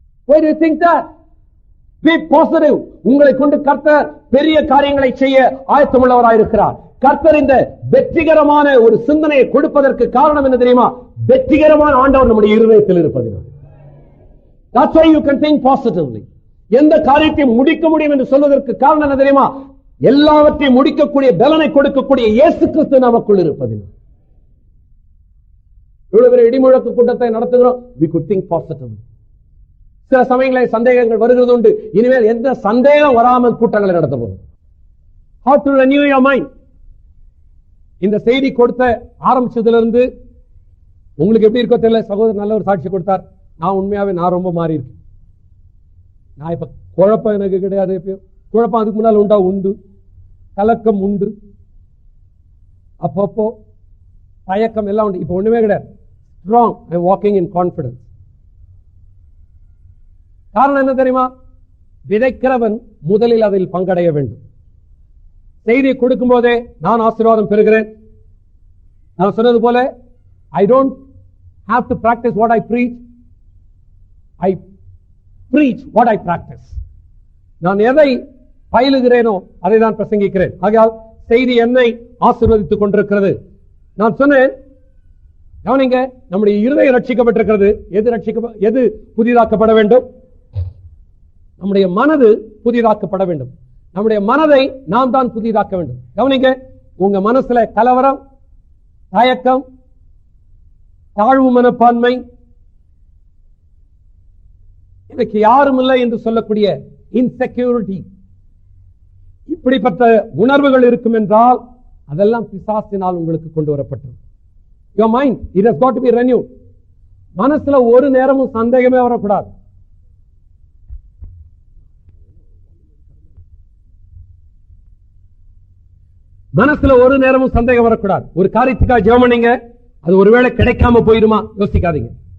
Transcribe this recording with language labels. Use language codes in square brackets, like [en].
[en] Why do you think that? Be positive. [ta] உங்களை கொண்டு கர்த்தர் பெரிய காரியங்களை செய்ய ஆயத்தமுள்ளவராயிருக்கிறார். கர்த்தர் இந்த வெற்றிகரமான ஒரு சிந்தனையை கொடுப்பதற்கு காரணம் என்ன தெரியுமா? வெற்றிகரமான ஆண்டவர் நம்முடைய இருதயத்தில் இருப்பதினால். [en] That's why you can think positively. [ta] எந்த காரியத்தை முடிக்க முடியும் என்று சொல்வதற்கு காரணம் என்ன தெரியுமா? எல்லாவற்றையும் முடிக்கக்கூடிய பலனை கொடுக்கக்கூடிய இயேசு கிறிஸ்து நமக்குள் இருப்பதினால். இவ்வளவு பெரிய இடிமுழக்கு கூட்டத்தை நடத்துகிறோம். [en] We could think positively. [ta] சில சமயங்களில் சந்தேகங்கள் வருகிறது உண்டு. இனிமேல் எந்த சந்தேகம் வராமல் கூட்டங்களை நடத்த போகும். [en] How to renew your mind? [ta] இந்த செய்தி கொடுத்த ஆரம்பிச்சதிலிருந்து உங்களுக்கு எப்படி இருக்கோ தெரியல. சகோதரர் நல்ல ஒரு சாட்சி கொடுத்தார். நான் உண்மையாவே ரொம்ப மாறி இருக்கேன். நான் இப்ப குழப்பம் எனக்கு கிடையாது. குழப்பம் அதுக்கு முன்னால் உண்டு, கலக்கம் உண்டு, அப்பப்போ தயக்கம் எல்லாம் உண்டு. இப்ப ஒண்ணுமே கிடையாது. Strong. [en] I am walking in confidence. [ta] காரணம் என்ன தெரியுமா? விதைக்கிறவன் முதலில் அதில் பங்கடைய வேண்டும். செய்தியை கொடுக்கும் போதே நான் ஆசீர்வாதம் பெறுகிறேன். நான் சொன்னது போல [en] I don't have to practice what I preach. I preach what I practice. [ta] நான் எதை பயிலுகிறேனோ அதை தான் பிரசங்கிக்கிறேன். ஆகையால் செய்தி என்னை ஆசீர்வதித்துக் கொண்டிருக்கிறது. நான் சொன்னேன், கவனிங்க, நம்முடைய இருதயம் ரட்சிக்கப்பட்டிருக்கிறது. எது புதிதாக்கப்பட வேண்டும்? நம்முடைய மனது புதிதாக்கப்பட வேண்டும். நம்முடைய மனதை நாம் தான் புதிதாக்க வேண்டும். கவனிங்க, உங்க மனசுல கலவரம், தயக்கம், தாழ்வு மனப்பான்மை, எனக்கு யாரும் இல்லை என்று சொல்லக்கூடிய இன்செக்யூரிட்டி, இப்படிப்பட்ட உணர்வுகள் இருக்கும் என்றால் அதெல்லாம் பிசாசினால் உங்களுக்கு கொண்டு வரப்பட்டது. [en] Your mind, it has got to be renewed. [ta] மனசுல ஒரு நேரமும் சந்தேகமே வரக்கூடாது. மனசுல ஒரு நேரமும் சந்தேகம் வரக்கூடாது. ஒரு காரியத்துக்காக ஜெபம் பண்ணீங்க, அது ஒருவேளை கிடைக்காம போயிருமா யோசிக்காதீங்க.